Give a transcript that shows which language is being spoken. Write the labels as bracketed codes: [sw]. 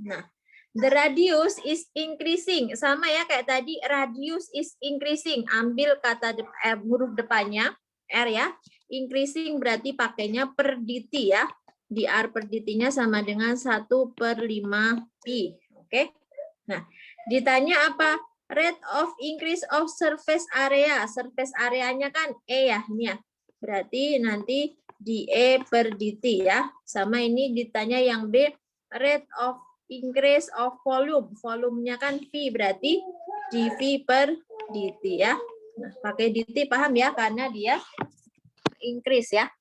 [en] Nah, the radius is increasing. [id] Sama ya kayak tadi, [en] radius is increasing. [id] Ambil kata huruf depannya R ya. Increasing berarti pakainya per dt ya. dr per dt-nya sama dengan 1 per 5 pi. Oke. Nah, ditanya apa? [en] Rate of increase of surface area. [id] Surface areanya kan E ya, ini ya. Berarti nanti dE per dt ya. Sama ini ditanya yang B, [en] rate of increase of volume. [id] Volumenya kan V, berarti dV per dt ya. Nah, pakai dt paham ya, karena dia increase ya.